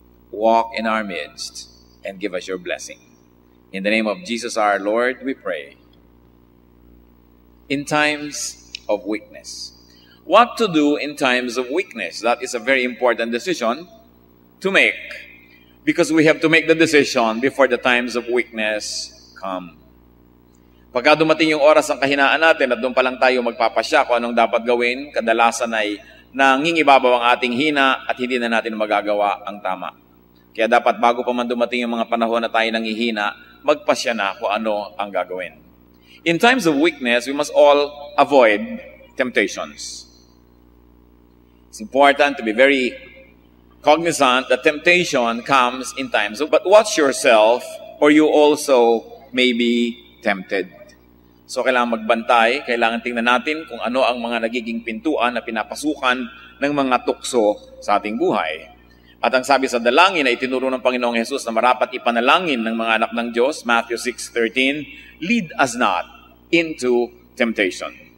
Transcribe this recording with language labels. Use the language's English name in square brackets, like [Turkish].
[English] Walk in our midst and give us your blessing. In the name of Jesus our Lord, we pray. In times of weakness. What to do in times of weakness? That is a very important decision to make. Because we have to make the decision before the times of weakness come. [Filipino] Pagka dumating yung oras ng kahinaan natin at doon pa lang tayo magpapasya kung anong dapat gawin, kadalasan ay nangingibabaw ang ating hina at hindi na natin magagawa ang tama. Kaya dapat bago pa man dumating yung mga panahon na tayo nangihina, magpasya na kung ano ang gagawin. [English] In times of weakness, we must all avoid temptations. It's important to be very cognizant that temptation comes in times of, but watch yourself or you also may be tempted. So [Filipino] kailangan magbantay, kailangan tingnan natin kung ano ang mga nagiging pintuan na pinapasukan ng mga tukso sa ating buhay. At ang sabi sa dalangin na itinuro ng Panginoong Jesus na marapat ipanalangin ng mga anak ng Diyos, Matthew 6:13, [English] lead us not into temptation.